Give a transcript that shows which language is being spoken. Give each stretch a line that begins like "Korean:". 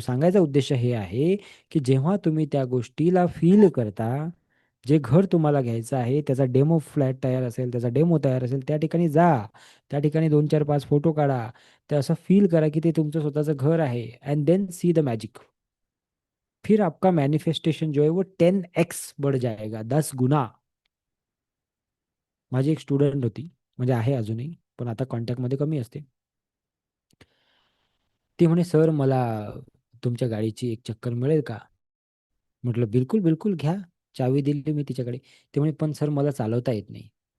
Marathi: सांगायचा उद्देश हे आहे की जेव्हा तुम्ही त्या गोष्टीला फील करता, जे घर तुम्हाला घ्यायचं आहे त्याचा डेमो फ्लॅट तयार असेल, त्याचा डेमो तयार असेल, त्या ठिकाणी जा. त्या ठिकाणी 2 4 5 फोटो काढा. ते असं फील करा की ते तुमचं स्वतःचं घर आहे.
English: And then see the magic.
Hindi: फिर आपका मैनिफेस्टेशन जो है वो 10x बढ़ जाएगा, 10 गुना.
Marathi: माझी एक स्टुडंट होती, म्हणजे आहे अजूनही, पण आता कॉन्टॅक्टमध्ये कमी असते. ती म्हणे, सर मला तुमच्या गाडीची एक चक्कर मिळेल का? म्हटलं बिलकुल बिलकुल घ्या. चावी दिली मी तिच्याकडे. ते म्हणे, पण सर मला चालवता येत नाही.